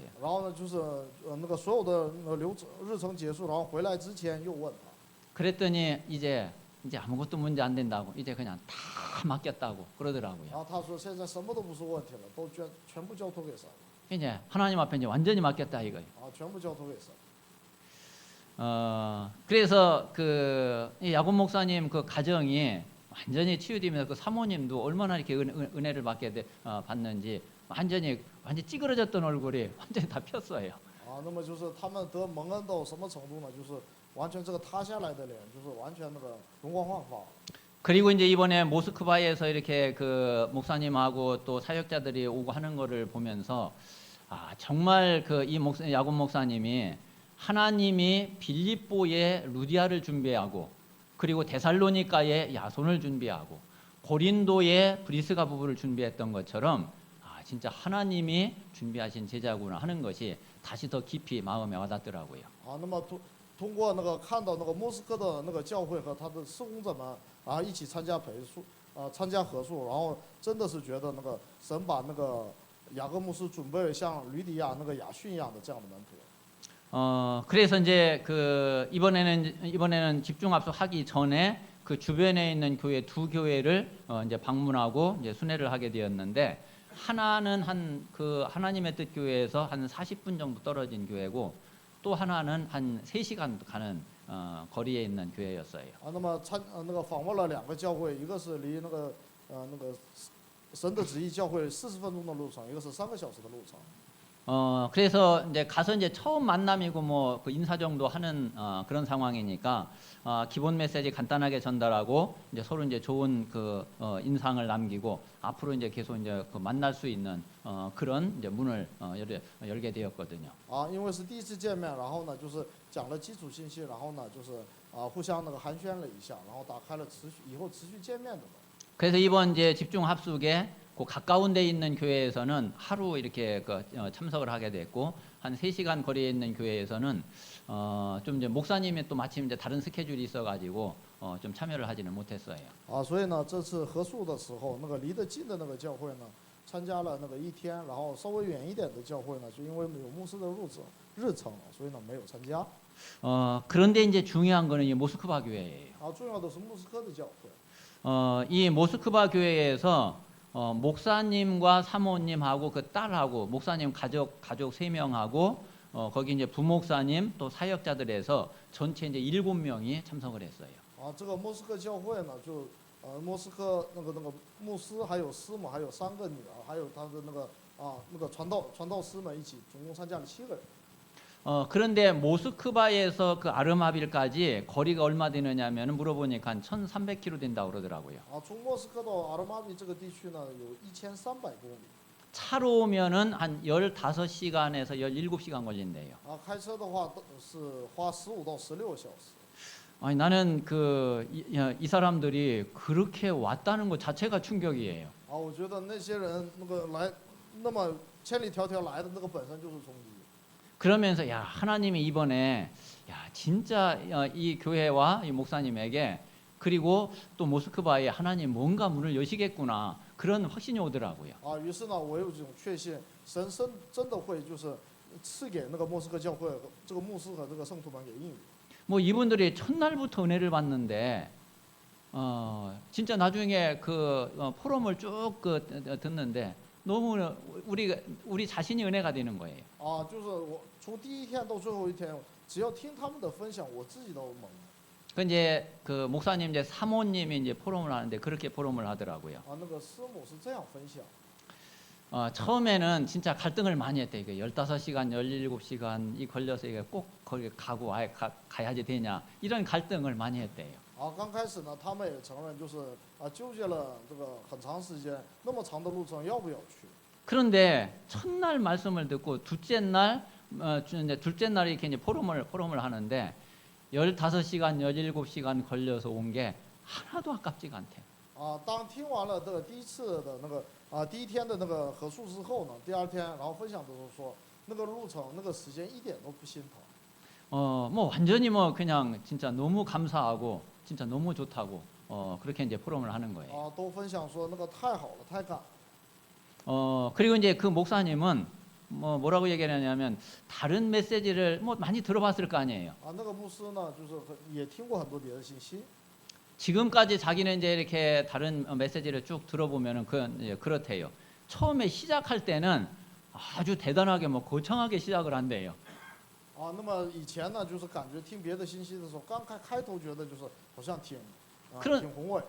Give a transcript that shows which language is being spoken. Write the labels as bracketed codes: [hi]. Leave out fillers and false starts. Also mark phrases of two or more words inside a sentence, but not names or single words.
[zh] 然后呢，就是那个所有的那个日程结束，然后回来之前又问他。 [ko] 그랬더니 이제 아무것도 문제 안 된다고 이제 그냥 다 맡겼다고 그러더라고요. [zh] 然后他说现在什么都不是问题了，都全部交托给神了。 [ko] 이제 하나님 앞에 이제 완전히 맡겼다 이거예요. [zh] 啊，全部交托给神。 [ko] 그래서 이 야곱 목사님 그 가정이 완전히 치유되면서 그 사모님도 얼마나 이렇게 은혜를 받는지 완전히 찌그러졌던 얼굴이 완전히 다 폈어요. [zh] 啊，那么就是他们得蒙恩到什么程度呢？就是完全这个塌下来的脸，就是完全那个容光焕发。 [ko] 그리고 이제 이번에 모스크바에서 이렇게 그 목사님하고 또 사역자들이 오고 하는 거를 보면서 정말 야곱 목사님이 하나님이 빌립보에 루디아를 준비하고 그리고 데살로니가에 야손을 준비하고 고린도에 브리스가 부부를 준비했던 것처럼 진짜 하나님이 준비하신 제자구나 하는 것이 다시 더 깊이 마음에 와닿더라고요. [zh] 啊，那么通过那个看到那个莫斯科的那个教会和他的事工者们一起参加参加合宿，然后真的是觉得那个神把那个雅各牧师准备像吕底亚那个亚逊一样的这样的门徒。 [ko] 그래서 이제 이번에는 집중 합숙하기 전에 그 주변에 있는 교회 두 교회를 이제 방문하고 이제 순회를 하게 되었는데 하나는 하나님의 뜻 교회에서 한 40분 정도 떨어진 교회고 또 하나는 한 3시간 가는 거리에 있는 교회였어요. [zh] 啊，那么那个访问了2个教会，一个是离那个神的旨意教会40分钟的路程，一个是3个小时的路程。 [ko] 그래서 이제 가서 이제 처음 만남이고 뭐 그 인사 정도 하는 그런 상황이니까 기본 메시지 간단하게 전달하고 이제 서로 이제 좋은 인상을 남기고 앞으로 이제 계속 이제 만날 수 있는 그런 이제 문을 열게 되었거든요. [zh] 啊，因为是第一次见面，然后呢就是讲了基础信息，然后呢就是互相那个寒暄了一下，然后打开了以后持续见面的。 [ko] 그래서 이번 이제 집중 합숙에 그 가까운 데 있는 교회에서는 하루 이렇게 참석을 하게 됐고 한 3시간 거리에 있는 교회에서는 좀 이제 목사님이 또 마침 이제 다른 스케줄이 있어가지고 좀 참여를 하지는 못했어요. [zh] 啊，所以呢这次合宿的时候，那个离得近的那个教会呢， 参加了那个一天，然后稍微远一点的教会呢，就因为有牧师的日程，所以呢没有参加。 [ko] 그런데 이제 중요한 거는 이 모스크바 교회예요. [zh] 重要的是莫斯科的教会。 [ko] 이 모스크바 교회에서 목사님과 사모님하고 그 딸하고 목사님 가족 3명하고 거기 이제 부목사님 또 사역자들에서 전체 이제 7명이 참석을 했어요. [zh] 这个莫斯科教会呢，就莫斯科那个牧师，还有师母，还有3个女儿，还有他的那个传道师们一起，总共参加了7个人。 [ko] 그런데 모스크바에서 그 아르마빌까지 거리가 얼마 되느냐면 물어보니까 한 1,300km 된다고 그러더라고요. [zh] 从莫斯科到阿尔马比这个地区呢，有1300公里。 [ko] 차로 오면은 한 15시간에서 17시간 걸린대요. [zh] 开车的话是花15到16小时。 [ko] 아니 나는 이 사람들이 그렇게 왔다는 것 자체가 충격이에요. [zh] 我觉得那些人那个来那么千里迢迢来的那个本身就是冲击。 [ko] 그러면서 야 하나님이 이번에 야 진짜 이 교회와 이 목사님에게 그리고 또 모스크바에 하나님 뭔가 문을 여시겠구나 그런 확신이 오더라고요. [zh] 于是呢，我有这种确信，神真的会就是赐给那个莫斯科教会这个牧师和这个圣徒们给应允。 [ko] 뭐 이분들이 첫날부터 은혜를 받는데 진짜 나중에 그 포럼을 쭉 듣는데 너무 우리 자신이 은혜가 되는 거예요. [zh] 就是我从第一天到最后一天，只要听他们的分享，我自己都懵。 [ko] 그 이제 그 목사님 이제 사모님이 이제 포럼을 하는데 그렇게 포럼을 하더라고요. [zh] 那个师母是这样分享。 [ko] 처음에는 진짜 갈등을 많이 했대. 이게 15시간, 17시간 이 걸려서 이게 꼭 거기 가고 아예 가야지 되냐 이런 갈등을 많이 했대요. [zh] 刚开始呢，他们也承认，就是纠结了这个很长时间，那么长的路程要不要去？ [ko] 그런데 첫날 말씀을 듣고 둘째 날 이렇게 이제 포럼을 하는데 15시간, 17시간 걸려서 온 게 하나도 아깝지가 않대. [zh] 当听完了这个第一次的那个第一天的那个合宿之后呢，第2天然后分享的时候说，那个路程那个时间一点都不心疼。 [ko] 뭐 완전히 뭐 그냥 진짜 너무 감사하고 진짜 너무 좋다고 그렇게 이제 포럼을 하는 거예요. [zh] 都分享说那个太好了，太感。 [ko] 그리고 이제 그 목사님은 뭐라고 얘기하냐면 다른 메시지를 뭐 많이 들어봤을 거 아니에요. [zh] 那个牧师呢，就是也听过很多别的信息。 [ko] 지금까지 자기는 이제 이렇게 다른 메시지를 쭉 들어보면은 그렇대요. 처음에 시작할 때는 아주 대단하게 뭐 거창하게 시작을 한대요. [zh] 那么以前呢，就是感觉听别的信息的时候，刚开头觉得就是好像挺宏伟。